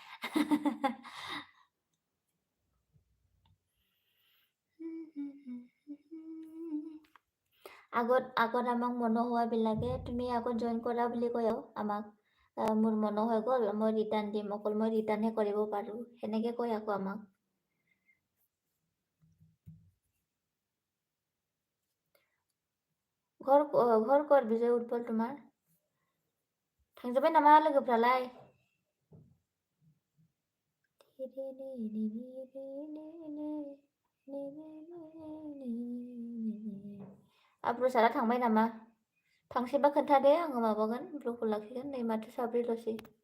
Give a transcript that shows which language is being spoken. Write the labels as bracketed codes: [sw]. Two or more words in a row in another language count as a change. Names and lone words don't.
[as] আগত আমাক মন হোৱাবিলাকে তুমি আগত জইন কৰা বুলি কয় আমাক মোৰ মন হৈ গ'ল মই ৰিটাৰ্ণ দিম অকল মই ৰিটাৰ্ণহে কৰিব পাৰোঁ সেনেকে কয় আকৌ আমাক ঘৰ ক'ত বিজয় উৎপल তোমাৰ [brx] थांजोब्बाय नामा लोगोफ्रालाय आब्रुसारा थांबाय नामा थांसैबा खोन्थादे आङो माबागोन ब्लगखौ लाखिगोन नै माथो साब्रैल'सै